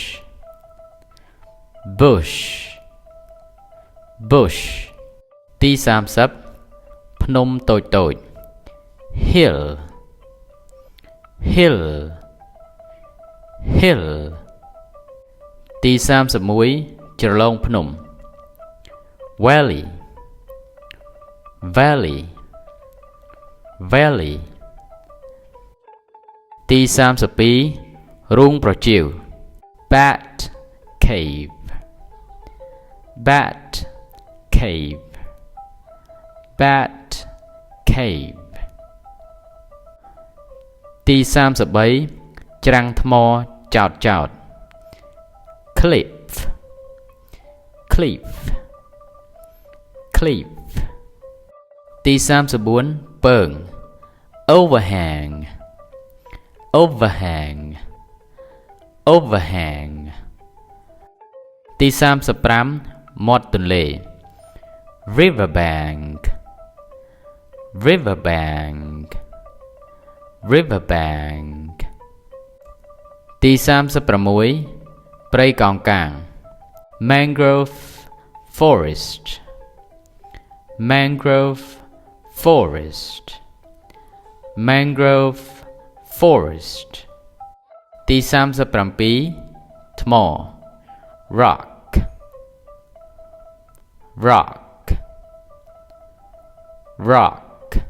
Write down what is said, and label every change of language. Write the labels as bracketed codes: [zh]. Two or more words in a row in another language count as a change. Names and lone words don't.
[en] bush bush [km] ទី30ភ្នំតូចតូច [en] hill hill hill [km] ទី31ជ្រលងភ្នំ [en] valley valley valley [km] ទី32រូងប្រជៀវ [en] bat cave bat cave bat cave ទី33 [km] ច្រាំងថ្មចោតចោត [en] cliff cliff cliff [km] ទី34ពើង [en] overhang overhang overhang [km] ទី35មាត់ទន្លេ [en] riverbank riverbank riverbank [km] ទី36ព្រៃ [en] កោងកាង mangrove forest mangrove forest mangrove forest [km] ទី37ថ្ម [en] rock rock rock